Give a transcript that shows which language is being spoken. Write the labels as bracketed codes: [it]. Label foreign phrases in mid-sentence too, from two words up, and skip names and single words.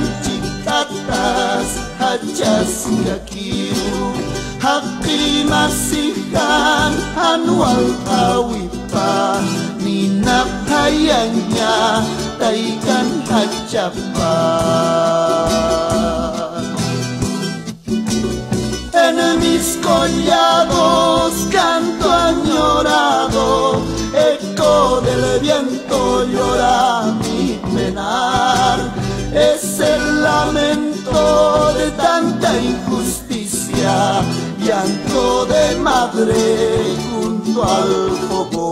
[ay] chiktatas hachas kakiu, haki masihan anwal tawipan, ninapayanya taikan hachapan. [es] En mis collados canto añorado, eco del viento llora mi penar. Es el lamento de tanta injusticia, llanto de madre junto al fogón.